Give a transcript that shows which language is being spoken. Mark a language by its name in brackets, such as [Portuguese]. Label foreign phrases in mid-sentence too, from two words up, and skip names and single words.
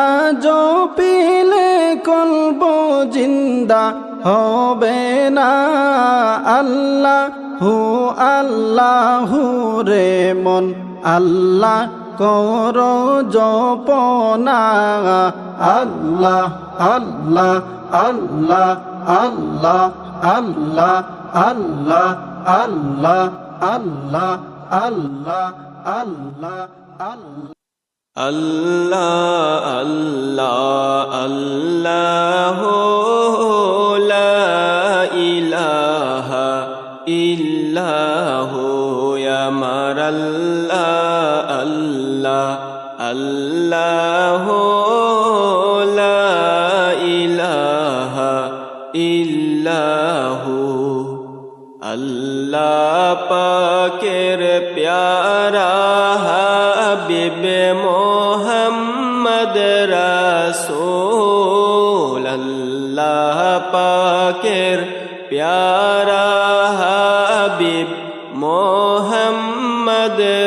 [Bangla] জপিলে কলব জিন্দা হবে না আল্লাহু আল্লাহু রে মন আল্লাহ কর জপনা আল্লাহ আল্লাহ আল্লাহ আল্লাহ আল্লাহ আল্লাহ আল্লাহ আল্লাহ আল্লাহ আল্লাহ আল্লাহ [Arabic] الله الله الله لا إله إلا الله يا مر الله الله الله لا إله إلا الله [Bangla] Allah পাকের প্যারা হাবিব মোহাম্মদ রাসূল আল্লাহ পাকের প্যারা হাবিব মোহাম্মদ